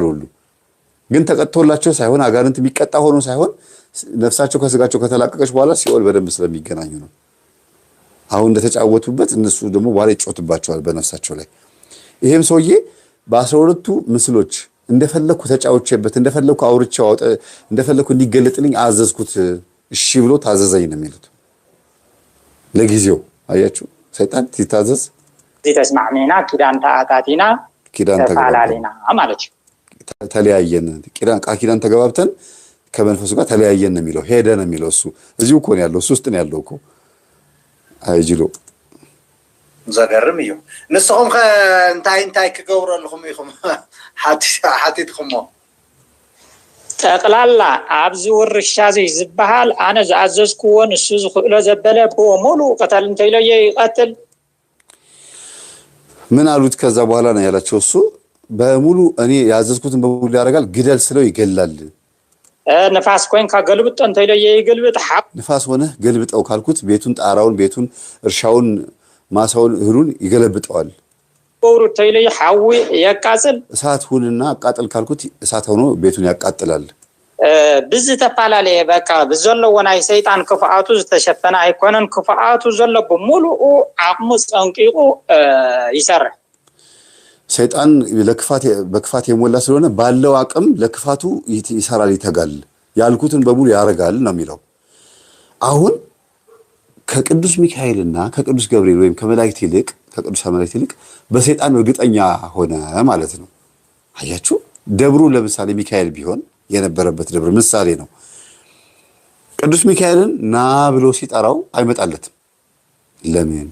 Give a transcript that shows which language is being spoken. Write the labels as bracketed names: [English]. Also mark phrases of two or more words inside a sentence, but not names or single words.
[Amharic] ሁሉ። ግን ተቀጥቶላቸው ሳይሆን አጋንንት የሚቀጣ ሆኖ ሳይሆን ነፍሳቸው ከስጋቸው ከተላቀቀች በኋላ ሲኦል በደንብ ስለሚገናኙ ነው። አሁን እንደተጫወቱበት እነሱ ደግሞ በኋላ ይጮትባቸዋል በነፍሳቸው ላይ። ይሄም ሰውዬ በ12ቱ ምስሎች እንደፈለኩ ተጫውቼበት እንደፈለኩ አውርቼው እንደፈለኩ እንዲገለጥልኝ አዘዝኩት፣ እሺ ብሎ ታዘዘኝ ነው የሚሉት። ለጊዜው አያችሁ ሰይጣን ሲታዘዝ [Tigrinya] ተስማዕኒና ኪዳን ተአታቲና ኪዳን [Amharic] ተፋላሊና ማለት ተለያየን፣ ኪዳን ተገባብተን ከመንፈሱ ጋር ተለያየን ነው የሚለው። ሄደ ነው የሚለው። እሱ እዚሁ እኮ ነው ያለው፣ እሱ ውስጥ ነው ያለው እኮ። አይጅሎ [Tigrinya] ዘገርም እዩ። ንስኹም እንታይ ክገብሩ ኣለኹም ኢኹም ሓቲትኩሞ? ጠቅላላ ኣብዚ ውርሻ ዝበሃል ኣነ ዝኣዘዝክዎ ንሱ ዝኽእሎ ዘበለ ብሙሉ ቅተል እንተኢሎየ ይቀትል። [Amharic] ምን አሉት? ከዛ በኋላ ነው ያላቸው እሱ በሙሉ እኔ ያዘዝኩትን በሙሉ ያደርጋል፣ ግደል ስለው ይገላል። [Tigrinya] ንፋስ ኮይንካ ገልብጦ እንተኢሎየ ይገልብጥ። [Amharic] ንፋስ ሆነ ገልብጠው ካልኩት ቤቱን፣ ጣራውን፣ ቤቱን፣ እርሻውን፣ ማሳውን፣ እህሉን ይገለብጠዋል። [Tigrinya] ወሩ እንተኢሎየ ሓዊ የቃጽል። [Amharic] እሳት ሁንና አቃጥል ካልኩት እሳት ሆኖ ቤቱን ያቃጥላል። [Tigrinya] ብዝተፈላለየ በቃ ብዘለዎ ናይ ሰይጣን ክፍኣቱ ዝተሸፈነ ኣይኮነን። ክፍኣቱ ዘሎ ብሙሉኡ ዓቕሙ ፀንቂቁ ይሰርሕ። ሰይጣን [Amharic] በክፋት የሞላ ስለሆነ ባለው አቅም ለክፋቱ ይሰራል፣ ይተጋል፣ ያልኩትን በሙሉ ያረጋል ነው የሚለው። አሁን ከቅዱስ ሚካኤልና ከቅዱስ ገብርኤል ወይም ከመላእክት ይልቅ ከቅዱሳን መላእክት ይልቅ በሰይጣን እርግጠኛ ሆነ ማለት ነው። አያችሁ፣ ደብሩ ለምሳሌ ሚካኤል ቢሆን የነበረበት ደብር ምሳሌ ነው። ቅዱስ ሚካኤልን ና ብሎ ሲጠራው አይመጣለትም። ለምን?